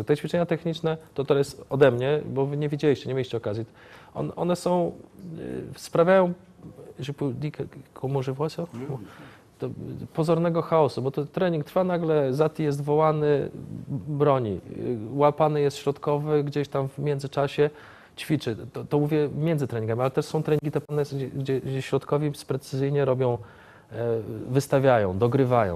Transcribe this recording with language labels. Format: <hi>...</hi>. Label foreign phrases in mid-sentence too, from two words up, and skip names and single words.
<pl>Te ćwiczenia techniczne to jest ode mnie, bo wy nie widzieliście, nie mieliście okazji. One są, sprawiają,</pl> <fr>je peux dire comment je vois ça?</fr> <pl>pozornego chaosu, bo to trening trwa, nagle Zati jest wołany, broni, łapany jest środkowy, gdzieś tam w międzyczasie ćwiczy. To mówię między treningami, ale też są treningi te pewne, gdzie środkowi precyzyjnie robią, wystawiają, dogrywają.</pl>